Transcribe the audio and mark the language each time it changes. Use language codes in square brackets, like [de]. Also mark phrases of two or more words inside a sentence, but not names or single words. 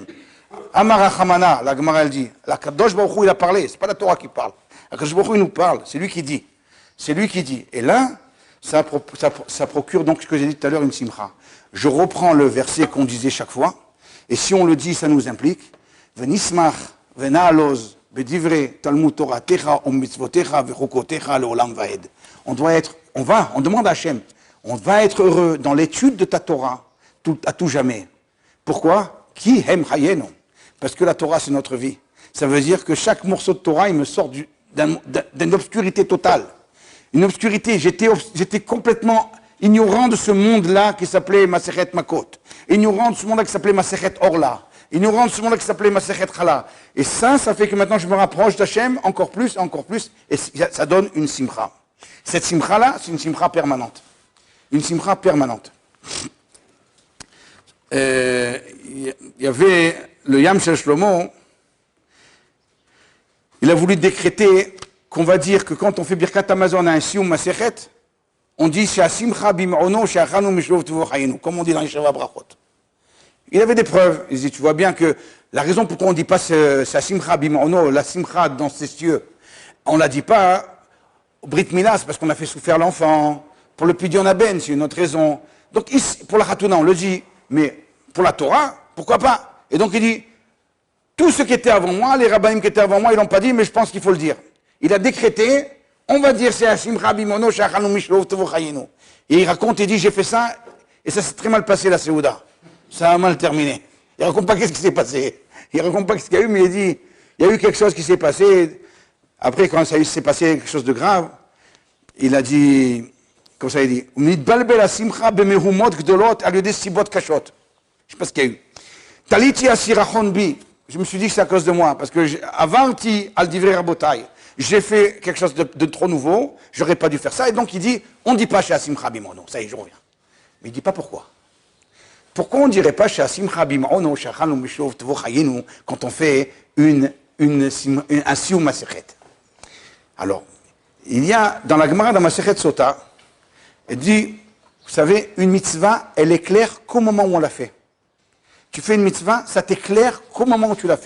[arc] אמר רחמנא, [fr] la Gemara elle dit, la [he] קדוש ברוך הוא [fr] il a parlé, c'est pas la Torah qui parle. La [he] קדוש ברוך הוא [fr] il nous parle, c'est lui qui dit. C'est lui qui dit. Et là, ça procure donc ce que j'ai dit tout à l'heure, une simcha. Je reprends le verset qu'on disait chaque fois, et si on le dit, ça nous implique. [he] ונשמח ונעלוז בדברי, תלמוד תורה תך מצוותיך וחוקותיך לעולם ועד. [fr] On demande à Hachem, on va être heureux dans l'étude de ta Torah, à tout jamais. Pourquoi? [he] כי הם חיינו. [fr] Parce que la Torah, c'est notre vie. Ça veut dire que chaque morceau de Torah, il me sort d'une obscurité totale. Une obscurité. J'étais complètement ignorant de ce monde-là qui s'appelait Masechet Makot. Ignorant de ce monde-là qui s'appelait Masechet Orla. Ignorant de ce monde-là qui s'appelait Masechet Chala. Et ça fait que maintenant je me rapproche d'Hachem encore plus, et ça donne une simcha. Cette simcha-là, c'est une simcha permanente. Une simcha permanente. Il y avait le Yam Shel Shlomo, il a voulu décréter qu'on va dire que quand on fait [he] ברכת המזון [fr] à un [he] סיום מסכת, [fr] on dit [he] שהשמחה במעונו שאכלנו משלו ובטובו חיינו, [fr] comme on dit dans les [he] שבע ברכות. [fr] Il avait des preuves. Il dit, tu vois bien que la raison pourquoi on ne dit pas [he] שהשמחה במעונו, [fr] la simcha dans ses cieux, on ne la dit pas au [he] ברית מילה, [fr] c'est parce qu'on a fait souffrir l'enfant. Pour le [he] פדיון הבן, [fr] c'est une autre raison. Donc ici, pour la Khatouna, on le dit. Mais pour la Torah, pourquoi pas? Et donc il dit, tout ce qui était avant moi, les rabbinim qui étaient avant moi, ils l'ont pas dit, mais je pense qu'il faut le dire. Il a décrété, on va dire, c'est [he] שמחה במעונו שאכלנו משלו ובטובו חיינו. [fr] Et il raconte, il dit, j'ai fait ça, et ça s'est très mal passé, la Séouda. Ça a mal terminé. Il raconte pas qu'est-ce qui s'est passé. Il raconte pas ce qu'il y a eu, mais il dit, il y a eu quelque chose qui s'est passé. Après, quand ça s'est passé quelque chose de grave, il a dit, comme ça il dit, [he] מתבלבל השמחה במהומות גדולות על ידי סיבות קשות. [fr] Je sais pas ce qu'il y a eu. [he] תליתי הסרחון בי. [fr] Je me suis dit que c'est à cause de moi, parce que avant [he] על דברי רבותי, [fr] j'ai fait quelque chose de trop nouveau, j'aurais pas dû faire ça, et donc il dit, on ne dit pas chez [he] השמחה במעונו, [fr] ça y est, je reviens. Mais il dit pas pourquoi. Pourquoi on ne dirait pas chez [he] השמחה במעונו שאכלנו משלו ובטובו חיינו, [fr] quand on fait un [he] סיום מסכת. [fr] Alors, il y a, dans la Gemara, dans Masechet Sota, elle dit, vous savez, une mitzvah, elle est claire qu'au moment où on l'a fait. Tu fais une mitzvah, ça t'éclaire qu'au moment où tu l'as fait.